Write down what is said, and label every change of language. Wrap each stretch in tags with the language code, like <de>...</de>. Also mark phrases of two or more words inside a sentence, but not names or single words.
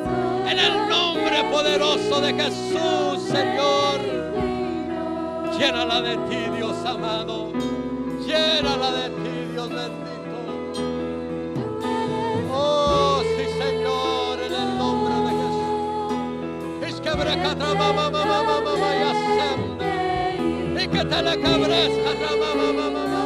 <es>En el nombre poderoso de Jesús, Señor. Llénala de ti, Dios amado. Llénala de ti, Dios bendito. Oh, sí, Señor, en el nombre de Jesús. Es que brecatra mama yasemde. Y que te le cabres catra mama.</es>